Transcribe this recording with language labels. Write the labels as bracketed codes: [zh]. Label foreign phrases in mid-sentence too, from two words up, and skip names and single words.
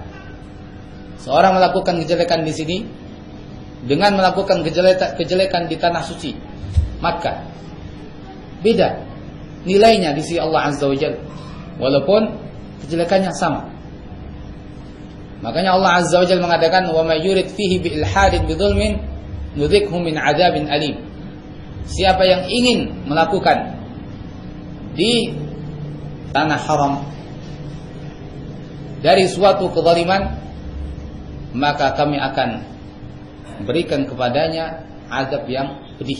[id] Seorang melakukan kejelekan di sini dengan melakukan kejelekan di tanah suci Makkah, beda nilainya di sisi Allah [ar] عز وجل, [id] walaupun kejelekannya sama. Makanya Allah [ar] عز وجل [id] mengatakan, [ar] "ومن يرد فيه بإلحاد بظلم نذقه من عذاب أليم." [id] Siapa yang ingin melakukan di tanah haram dari suatu kezaliman, maka kami akan berikan kepadanya azab yang pedih.